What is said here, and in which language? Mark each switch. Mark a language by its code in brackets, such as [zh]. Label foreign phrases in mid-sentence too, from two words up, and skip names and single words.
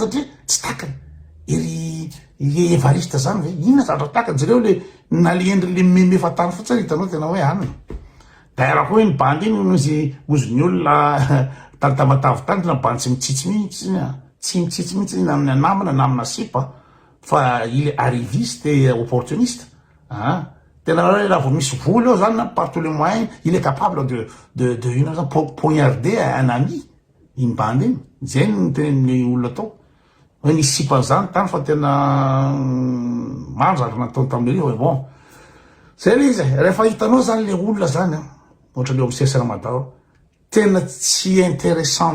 [mg] satria tsy takany iry evariste zany ve inona zavatra takany zareo le naliendry le memefa tany fotsiny hitanao tena hoe aniny daira koa iny bandy iny izy ozony olona tanytamatavy tany tena bandy tsy mitsitsy mihitsy tsy mitsitsy mihitsy iny amin'ny anamana na amina sipa fa [fr] il est arriviste et opportuniste [mg] tena raha vao misy voly eo zany [fr] par tous les moyens il est capable de [mg] ino [fr] poignarder un ami [mg] iny bandy iny zay ny teneny olona tao hoe nisy sipan'izany tany fa tena maro zaka nataony tamin'ireo hoe bon zay le izy rehefa hitanao zany le olona zany ohatra leo amy CSRMADA tena tsy intéressant